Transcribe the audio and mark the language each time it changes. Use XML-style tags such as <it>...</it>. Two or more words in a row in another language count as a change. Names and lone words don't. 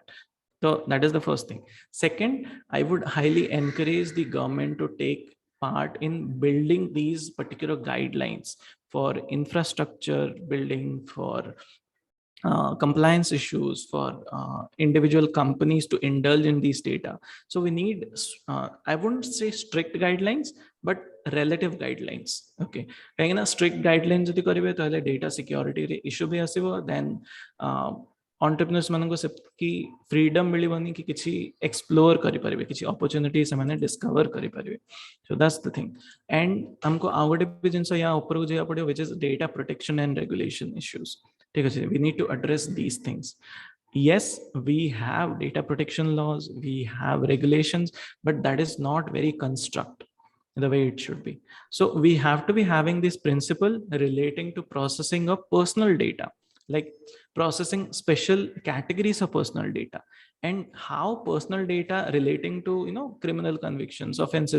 <en>So that is the first thing. Second, I would highly encourage the government to take part in building these particular guidelines for infrastructure building, for compliance issues, for individual companies to indulge in these data. So we need, I wouldn't say strict guidelines, but relative guidelines. Okay, strict guidelines</en> <or>ଯଦି କରିବେ ତାହେଲେ</or> <en>data security</en> <or>ରେ issue ବି ଆସିବ,</or> <en>then entrepreneurs</en> <or>ମାନଙ୍କୁ ସେତିକି freedom ମିଳିବନି କି କିଛି explore କରିପାରିବେ, କିଛି opportunity ସେମାନେ discover କରିପାରିବେ.</or> <en>So that's the thing. And</en> <or>हमको ଆଉ ଗୋଟେ ବି ଜିନିଷ ୟା ଉପରକୁ ଯିବାକୁ ପଡ଼ିବ,</or> <en>which is data protection and regulation issues.</en> <or>ଠିକ୍ ଅଛି,</or> <en>we need to address these things. Yes, we have data protection laws, we have regulations, but that is not very construct the way it should be. So we have to be having this principle relating to processing of personal data, like processing special categories of personal data, and how personal data relating to criminal convictions, offenses.</en>